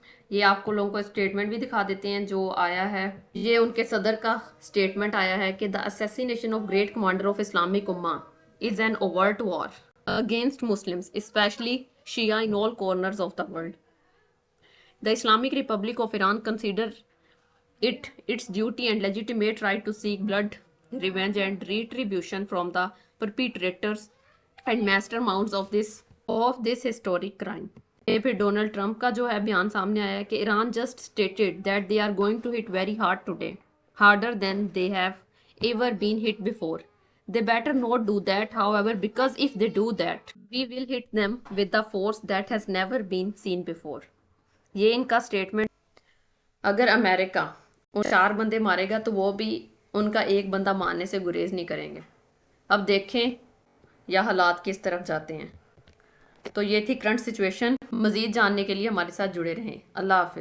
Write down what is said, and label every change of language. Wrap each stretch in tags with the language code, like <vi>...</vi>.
<ur>یہ آپ کو لوگوں کو اسٹیٹمنٹ بھی دکھا دیتے ہیں جو آیا ہے، یہ ان کے صدر کا اسٹیٹمنٹ آیا ہے کہ</ur> <en>the assassination of great commander of Islamic Ummah is an overt war against Muslims, especially Shia in all corners of the world. The Islamic Republic of Iran consider it its duty and legitimate right to seek blood, revenge and retribution from the perpetrators and masterminds of this historic crime.</en> <ur>یہ پھر Donald Trump کا جو ہے بیان سامنے آیا ہے کہ</ur> <en>Iran just stated that they are going to hit very hard today, harder than they have ever been hit before. They better not do that, however, because if they do that, we will hit them with the force that has never been seen before.</en> <ur>یہ ان کا statement, اگر امریکہ ان 4 بندے مارے گا تو وہ بھی ان کا ایک بندہ مارنے سے گریز نہیں کریں گے۔ اب دیکھیں یا حالات کس طرف جاتے ہیں۔ تو یہ تھی کرنٹ سچویشن، مزید جاننے کے لیے ہمارے ساتھ جڑے رہیں۔ اللہ حافظ۔</ur>